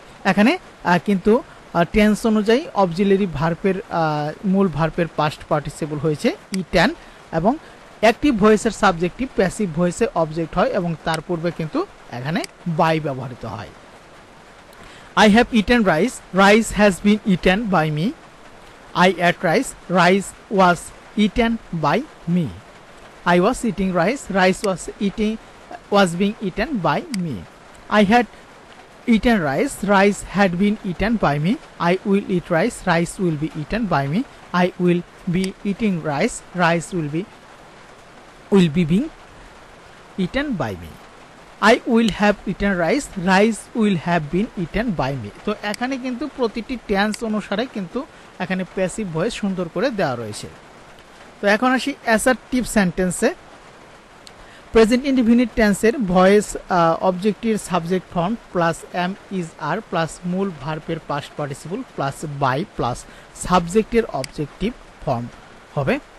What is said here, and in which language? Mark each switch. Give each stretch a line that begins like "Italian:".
Bangla: এখানে কিন্তু টেন্স অনুযায়ী অক্সিলারি ভার্বের মূল ভার্বের পাস্ট পার্টিসিপল হয়েছে ইটেন এবং অ্যাক্টিভ ভয়েসের সাবজেক্টিভ প্যাসিভ ভয়েসে অবজেক্ট হয় এবং তার পূর্বে কিন্তু এখানে বাই ব্যবহৃত হয়।
English: I have eaten rice, rice has been eaten by me. I ate rice, rice was eaten by me. I was eating rice, rice was being eaten by me. I had eaten rice, rice had been eaten by me. I will eat rice, rice will be eaten by me. I will be eating rice, rice will be being eaten by me. I will have eaten rice, rice will have been eaten by me.
Bangla: তো এখানে কিন্তু প্রতিটি tense অনুসারে কিন্তু এখানে passive voice সুন্দর করে দেওয়া রয়েছে। তো এখন আসি অ্যাসার্টিভ সেন্টেন্সে। প্রেজেন্ট ইনডিফিনিট টেন্সের ভয়েস অবজেক্টের subject form plus M is আর plus মূল ভার্বের past participle plus by plus সাবজেক্টের অবজেক্টিভ ফর্ম হবে।